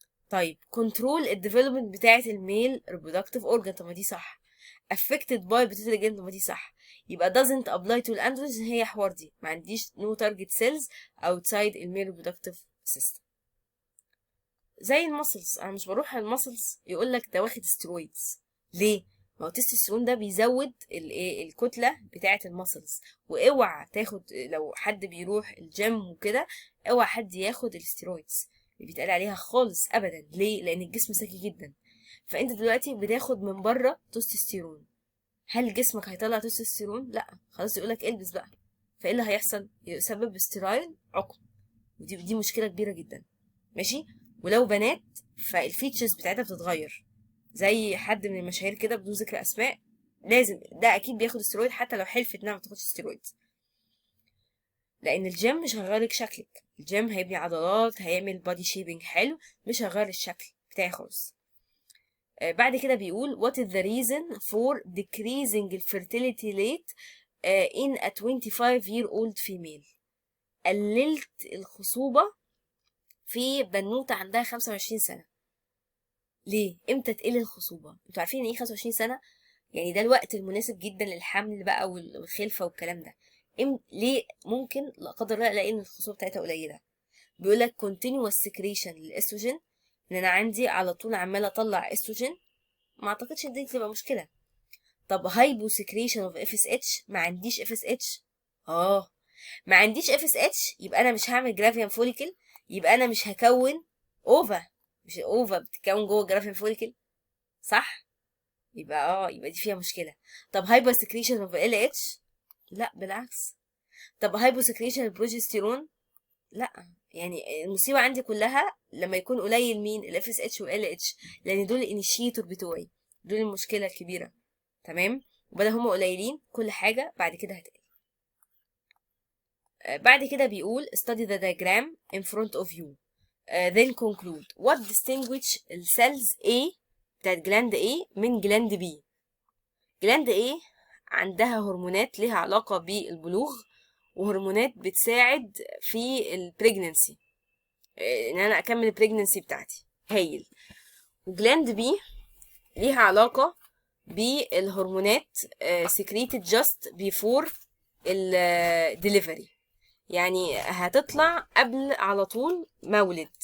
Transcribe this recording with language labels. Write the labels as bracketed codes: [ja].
[ar] طيب control الديفلوبمنت بتاعت الميل [en] reproductive organ. [ar] طب ما دي صح. [en] affected by pituitary gland. [ar] طب ما دي صح. يبقى [en] doesn't apply to الأندروجين. [ar] هي حوار دي ما عنديش [en] no target cells outside [ar] الميل reproductive system. زي المسلز، انا مش بروح المسلز يقول لك ده واخد ستيرويدز. ليه؟ ما هو التستوستيرون ده بيزود الكتله بتاعه المسلز. واوعى تاخد، لو حد بيروح الجيم وكده، اوعى حد ياخد الستيرويدز اللي بيتقال عليها خالص ابدا. ليه؟ لان الجسم ذكي جدا. فانت دلوقتي بتاخد من بره تستوستيرون. هل جسمك هيطلع تستوستيرون؟ لا. خلاص يقولك البس بقى. فايه اللي هيحصل؟ يسبب ستيرايل عقم. ودي مشكله كبيره جدا. ماشي. ولو بنات فالفيتشرز بتاعتها بتتغير. زي حد من المشاهير كده بدون ذكر اسماء، لازم ده اكيد بياخد استرويد حتى لو حلفت انها ما بتاخدش استرويد، لان الجيم مش هيغيرلك شكلك. الجيم هيبني عضلات، هيعمل بادي شيبنج حلو، مش هيغير الشكل بتاعي خالص. بعد كده بيقول [en] what is the reason for decreasing the fertility rate in a 25-year-old female. [ar] قللت الخصوبة في بنوتة عندها 25 سنة. ليه؟ امتى تقل الخصوبة؟ انتوا عارفين ايه 25 سنة؟ يعني ده الوقت المناسب جدا للحمل بقى والخلفة والكلام ده. ليه ممكن لا قدر الله الاقي ان الخصوبة بتاعتها قليلة؟ بيقولك [en] continuous secretion [ar] للاستروجين، ان انا عندي على طول عمالة اطلع استروجين. ما اعتقدش ان دي تبقى مشكلة. طب هايبو سكريشن اوف اف اس اتش، ما عنديش اف اس اتش. ما عنديش اف اس اتش، يبقى انا مش هعمل جرافيان فوليكل، يبقى انا مش هكون اوفا. مش اوفا بتتكون جوه جرافيان فوليكل، صح؟ يبقى دي فيها مشكله. طب هايبر سكريشن اوف ال اتش، لا بالعكس. طب هايبو سكريشن البروجستيرون، لا. يعني المصيبه عندي كلها لما يكون قليل مين؟ الاف اس اتش والال اتش، لان دول الانيشيتور بتوعي، دول المشكله الكبيره. تمام. وبدل هما قليلين كل حاجه بعد كده هتقل. بعد كده بيقول [en] study the diagram in front of you. Then conclude what distinguish السيلز A بتاعت gland A من gland B. [ar] جلاند A عندها هرمونات لها علاقة بالبلوغ، وهرمونات بتساعد في البريجننسي، ان انا اكمل البريجننسي بتاعتي. هايل. وجلاند B ليها علاقة بالهرمونات [en] secreted just before [ar] الدليفري، يعني هتطلع قبل على طول مولد.